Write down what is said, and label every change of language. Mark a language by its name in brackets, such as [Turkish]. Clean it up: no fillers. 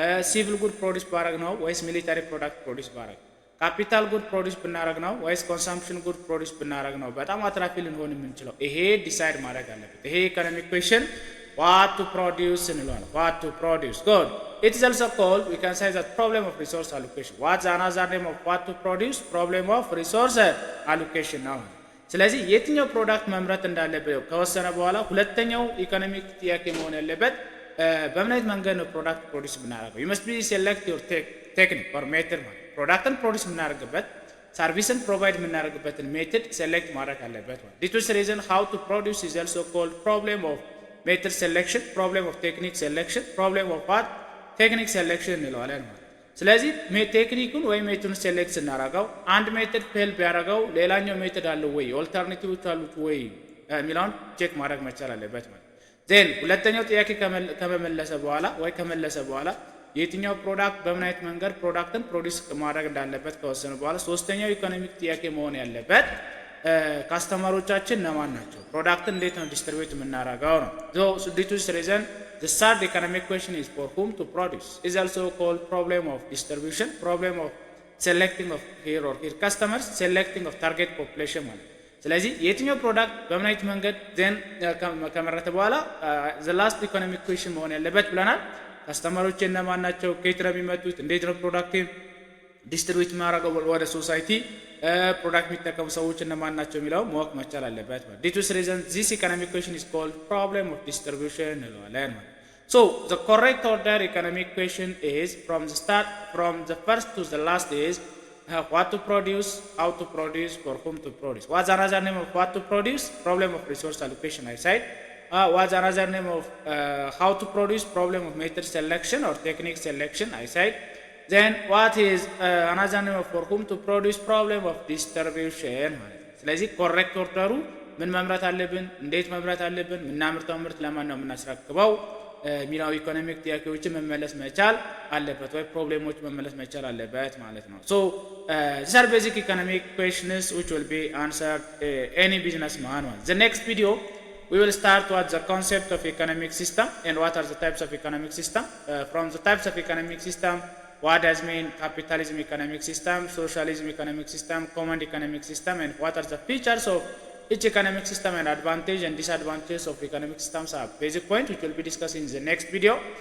[Amharic] ሲቪል ጉድ ፕሮዲስ ባረግ ነው ወይስ ሚሊታሪ ፕሮዳክት ፕሮዲስ ባረግ ነው? ካፒታል ጉድ ፕሮዲስ ብናረግ ነው ወይስ ኮንሰምፕሽን ጉድ ፕሮዲስ ብናረግ ነው በጣም አትራፊ ልንሆን የምንችለው? ይሄ ዲሳይድ ማድረግ አለበት። ይሄ ኢኮኖሚክ ኩዌሽን [English] what to produce [Amharic] እንለዋለን። [English] what to produce good. It is also called, we can say that problem of resource allocation. What's another name of what to produce? Problem of resource allocation [Amharic] ነው። ስለዚህ የትኛው ፕሮዳክት መምረት እንዳለበት ከወሰነ በኋላ ሁለተኛው ኢኮኖሚክ ጥያቄ መሆን ያለበት በምን አይነት መንገድ ነው ፕሮዳክት ፕሮዲስ ብናደርገው? [English] you must be select your technique or method [Amharic] ማለት ፕሮዳክትን ፕሮዲስ የምናደርግበት ሰርቪስን ፕሮቫይድ የምናደርግበትን ሜትድ ሴሌክት ማድረግ አለበት ማለት [English] this is the reason how to produce is also called problem of method selection, problem of technique selection, problem of what [Amharic] technique selection እንለዋለን ማለት ስለዚህ ቴክኒኩን ወይ ሜትዱን ሴሌክት ስናደርገው አንድ ሜትድ ፌል ቢያደርገው ሌላኛው ሜትድ አለው ወይ ኦልተርናቲቮች አሉት ወይ የሚለውን ቼክ ማድረግ መቻል አለበት ማለት ዜን ሁለተኛው ጥያቄ ከመለሰ በኋላ የትኛው ፕሮዳክት በምን አይነት መንገድ ፕሮዳክትን ፕሮዲስ ማድረግ እንዳለበት ከወሰነ በኋላ ሶስተኛው ኢኮኖሚክ ጥያቄ መሆን ያለበት ካስተመሮቻችን እነማን ናቸው? ፕሮዳክትን እንዴት ነው ዲስትሪቢዩት የምናደርገው ነው። [English] so due to this reason the third economic question is for whom to produce is also called problem of distribution, problem of selecting of here customers, selecting of target population [Amharic] ማለት ስለዚህ የትኛው ፕሮዳክት በምን አይነት መንገድ ዜን ከመረተ በኋላ [English] the last economic question [Amharic] መሆን ያለበት ብለናል። ካስተመሮች እነማን ናቸው? ከየት ነው የሚመጡት? እንዴት ነው ፕሮዳክትን ዲስትሪቢዩት ማድረግ ወደ ሶሳይቲ ፕሮዳክት የሚጠቀሙ ሰዎች እነማን ናቸው የሚለው ማወቅ መቻል አለበት ማለት [English] due to this reason this economic question is called problem of distribution [Amharic] እንለዋለን ማለት [English] so the correct order economic question is from the first to the last is what to produce, how to produce, for whom to produce. What's another name of what to produce? Problem of resource allocation I said. What's another name of how to produce? Problem of method selection or technique selection I said. Then what is another name of for whom to produce? Problem of distribution [Amharic] ማለት ነው። ስለዚህ ኮሬክት ኦርደሩ ምን መምራት አለብን፣ እንዴት መምራት አለብን፣ ምናምርተው ምርት ለማን ነው የምናስረክበው ሚላው ኢኮኖሚክ ጥያቄዎች መመለስ መቻል አለበት ወይ ፕሮብሌሞች መመለስ መቻል አለበት ማለት ነው። [English] so these are basic economic questions which will be answered any businessman. The next video we will start with the concept of economic system and what are the types of economic system. From the types of economic system, what does mean capitalism economic system, socialism economic system, common economic system, and what are the features of each economic system and advantage and disadvantages of economic systems are basic point which will be discussed in the next video.